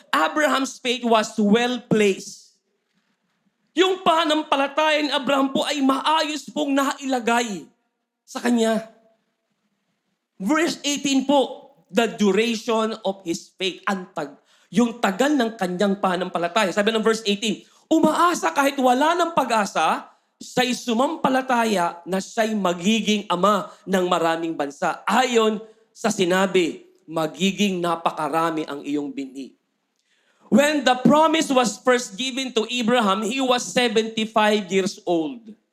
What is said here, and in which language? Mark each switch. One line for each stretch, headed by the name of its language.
English: Abraham's faith was well placed.
Filipino: Yung pananampalataya ni Abraham po ay maayos pong nailagay sa kanya.
English: Verse 18 po, the duration of his faith.
Filipino: Yung tagal ng kanyang pananampalataya. Sabi ng verse 18, umaasa kahit wala ng pag-asa, siya'y sumampalataya na siya'y magiging ama ng maraming bansa. Ayon sa sinabi, magiging napakarami ang iyong binhi.
English: When the promise was first given to Abraham, he was 75 years old.